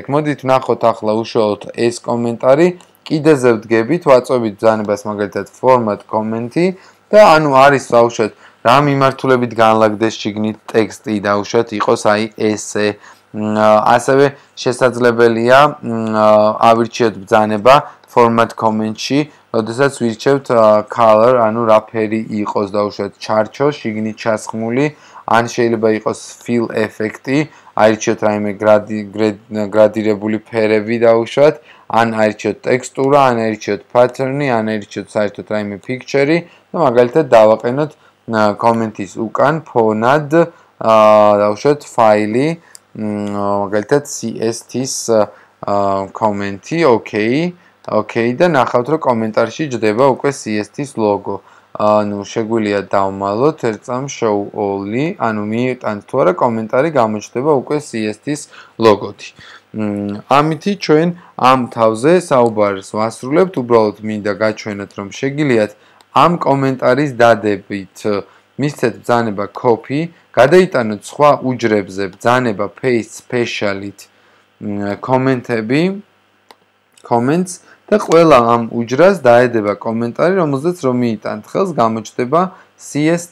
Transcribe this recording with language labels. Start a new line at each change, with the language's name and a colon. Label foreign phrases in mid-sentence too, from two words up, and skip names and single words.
Georgian: მოდით ვნახოთ ახლა უშუალოდ ეს კომენტარი, კიდეზე ვდგებით, ვაწვევით ბრძანებას მაგალითად
English: format comment-
Georgian: ი და ანუ არის დაუშვათ, რა მიმართულებით განლაგდეს შიგნით ტექსტი დაუშვათ, იყოს აი ესე. ასევე შესაძლებელია ავირჩიოთ ბრძანება
English: format comment-
Georgian: ში, როდესაც ვირჩევთ color, ანუ რა ფერი იყოს დაუშვათ, ჩარჩო, შიგნით ჩასხმული, ან შეიძლება იყოს
English: fill effect-
Georgian: ი, აირჩიოთ რაიმე გრადირებული ფერები დაუშვათ, ან აირჩიოთ ტექსტურა, ან აირჩიოთ pattern-ი, ან აირჩიოთ საერთოდ რაიმე picture-ი და მაგალითად დავაყენოთ კომენტის უკან ფონად დავუშვათ ფაილი, მაგალითად CST-ს comment-ი, OK და ნახავთ, რომ კომენტარში ჯდება უკვე CST-ს ლოგო. ანუ შეგვიძლია დავმალოთ ერთ წამს
English: show all-
Georgian: ი, ანუ მიიტანთ თუ არა კომენტარი გამოჩნდება უკვე CST-ს ლოგოთი. ამითი ჩვენ ამ თავზე საუბარს ვასრულებთ, უბრალოდ მინდა გაჩვენოთ, რომ შეგიძლიათ ამ კომენტარის დადებით მისცეთ ბრძანება copy, გადაიტანოთ სხვა უჯრებზე ბრძანება
English: paste special-
Georgian: ით კომენტები, comments და ყველა ამ უჯრას დაედება კომენტარი, რომელზეც რომ მიიტანთ ხელს გამოჩნდება CST.